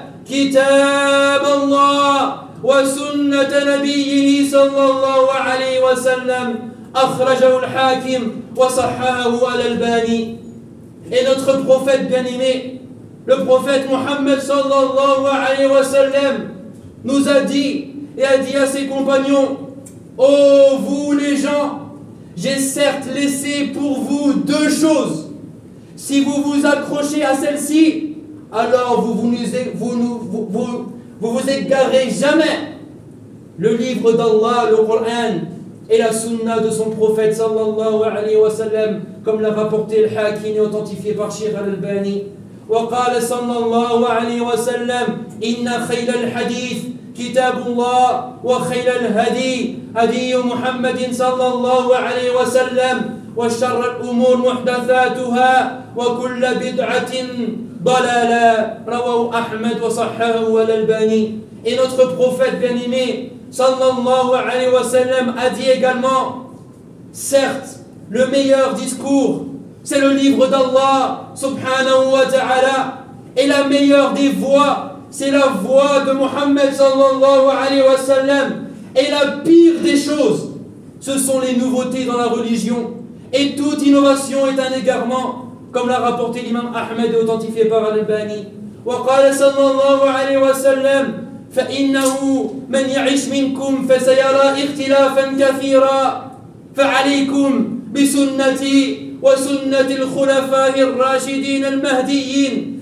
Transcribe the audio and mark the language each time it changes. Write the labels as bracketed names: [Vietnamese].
[Arabic] كتاب الله وسنة نبيه صلى الله عليه وسلم أخرجه الحاكم وصححه الألباني. [French] Et notre prophète bien-aimé, le prophète Mohammed sallallahu alayhi wa sallam, nous a dit et a dit à ses compagnons, « Oh vous les gens, j'ai certes laissé pour vous deux choses. Si vous vous accrochez à celles-ci, alors vous égarez jamais. » Le livre d'Allah, le Coran, et la sunna de son prophète sallallahu alayhi wa sallam, comme l'a rapporté le Hakim et authentifié par Cheikh al-Albani. [Arabic] وقال صلى الله عليه وسلم إن خير الحديث كتاب الله وخير الهدي هدي محمد صلى الله عليه وسلم وشر الأمور محدثاتها وكل بدعة ضلالة رواه أحمد وصححه الألباني. [French] Et notre prophète bien-aimé [Arabic] صلى الله عليه وسلم [French] a dit également, certes le meilleur discours c'est le livre d'Allah, subhanahu wa ta'ala. Et la meilleure des voix, c'est la voix de Muhammad sallallahu alayhi wa sallam. Et la pire des choses, ce sont les nouveautés dans la religion. Et toute innovation est un égarement, comme l'a rapporté l'imam Ahmed et authentifié par Al-Albani. [Arabic] Wa qala sallallahu alayhi wa sallam, fa innahu man ya'ish minkum fa sayara ikhtilafan kathira fa alaykum bi sunnati وسنة الخلفاء الراشدين المهديين